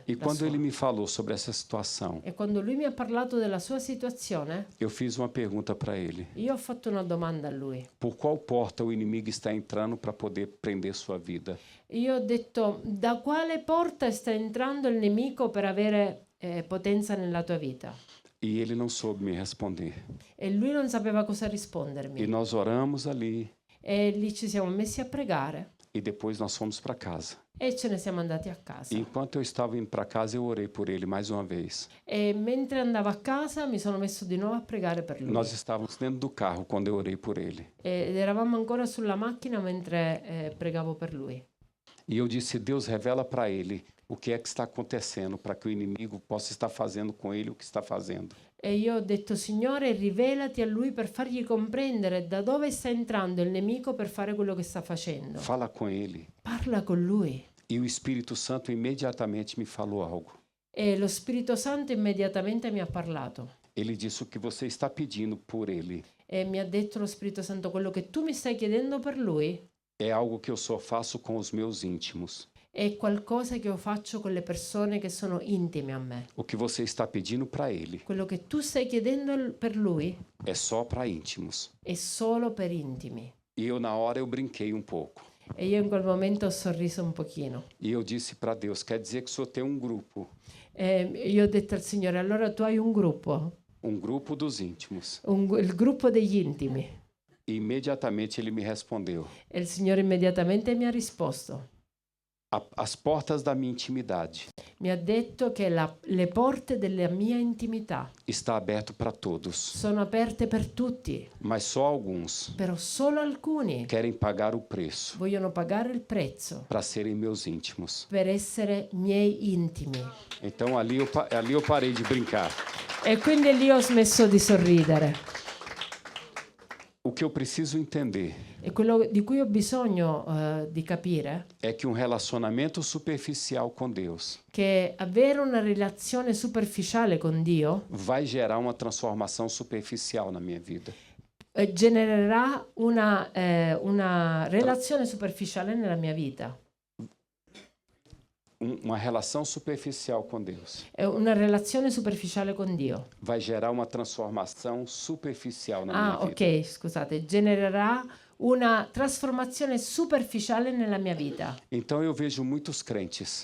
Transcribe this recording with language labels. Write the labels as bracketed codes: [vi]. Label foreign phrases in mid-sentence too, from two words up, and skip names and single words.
[it] E la quando sua. [pt] ele me falou sobre essa situação, [it] E quando lui mi ha parlato della sua situazione, [pt] eu fiz uma pergunta para ele: [it] io ho fatto una domanda a lui. [pt] por qual porta o inimigo está entrando para poder prender sua vida? [it] Io ho detto: da quale porta sta entrando il nemico per avere potenza nella tua vita? [pt] E ele não soube me responder. [it] E lui non sapeva cosa E rispondermi. [pt] nós oramos ali [it] E lì ci siamo messi a pregare [pt] e depois nós fomos para casa. [it] e ce ne siamo andati a casa. [pt] E enquanto eu estava indo para casa, eu orei por ele mais uma vez. [it] E mentre andavo a casa mi sono messo di nuovo a pregare per lui. [pt] Nós estávamos dentro do carro quando eu orei por ele. [it] Ed eravamo ancora sulla macchina mentre pregavo per lui. [pt] E eu disse: Deus, revela para ele o que é que está acontecendo para que o inimigo possa estar fazendo com ele o que está fazendo. [it] E io ho detto: Signore, rivelati a lui per fargli comprendere da dove sta entrando il nemico per fare quello che sta facendo. [pt] Fala com ele. [it] Parla con lui. [pt] E o Espírito Santo imediatamente me falou algo. [it] E lo Spirito Santo immediatamente mi ha parlato. [pt] Ele disse: o que você está pedindo por ele [it] E mi ha detto lo Spirito Santo: quello che tu mi stai chiedendo per lui [pt] é algo que eu só faço com os meus íntimos. [it] è qualcosa che io faccio con le persone che sono intime a me. [pt] O que você está pedindo para ele [it] Quello che tu stai chiedendo per lui [pt] é só para íntimos. [it] è solo per intimi. [pt] E eu, na hora, eu brinquei um pouco. [it] E io in quel momento ho sorriso un pochino. [pt] E eu disse para Deus: quer dizer que o senhor tem um grupo [it] E io ho detto al Signore: allora tu hai un gruppo [pt] Um grupo dos íntimos. [it] il gruppo degli intimi. [pt] E imediatamente ele me respondeu: [it] E il Signore immediatamente mi ha risposto. [pt] As portas da minha intimidade [it] Mi ha detto che le porte della mia intimità [pt] está aberto para todos, [it] sono aperte per tutti, [pt] mas só alguns [it] però solo alcuni [pt] querem pagar o preço [it] vogliono pagare il prezzo [pt] para serem meus íntimos. [it] per essere miei intimi. [pt] Então ali eu parei de brincar. [it] E quindi lì ho smesso di sorridere. [pt] O que eu preciso entender [it] E quello di cui ho bisogno di capire [pt] é que um relacionamento superficial com Deus [it] che avere una relazione superficiale con Dio [pt] vai gerar uma transformação superficial na minha vida. [it] genererà una relazione superficiale nella mia vita. [pt] Uma relação superficial com Deus [it] È una relazione superficiale con Dio. [pt] vai gerar uma transformação superficial na minha vida. [it] Ok, scusate, genererà una trasformazione superficiale nella mia vita. [pt] Então eu vejo muitos crentes